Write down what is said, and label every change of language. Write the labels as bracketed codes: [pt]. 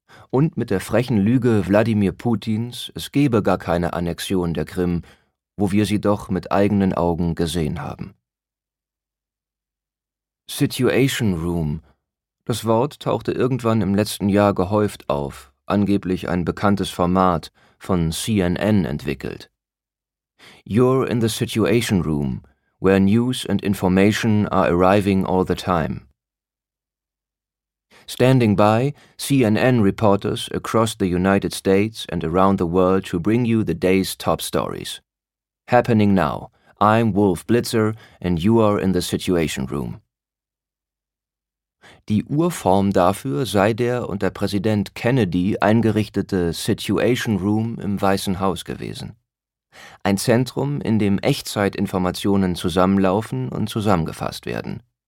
[de] Und mit der frechen Lüge Wladimir Putins, es gäbe gar keine Annexion der Krim, wo wir sie doch mit eigenen Augen gesehen haben. Situation Room. Das Wort tauchte irgendwann im letzten Jahr gehäuft auf, angeblich ein bekanntes Format, von CNN entwickelt. [en] You're in the Situation Room, where news and information are arriving all the time. Standing by, CNN reporters across the United States and around the world to bring you the day's top stories. Happening now, I'm Wolf Blitzer and you are in the Situation Room. [de] Die Urform dafür sei der unter Präsident Kennedy eingerichtete Situation Room im Weißen Haus gewesen. Ein Zentrum, in dem Echtzeitinformationen zusammenlaufen und zusammengefasst werden.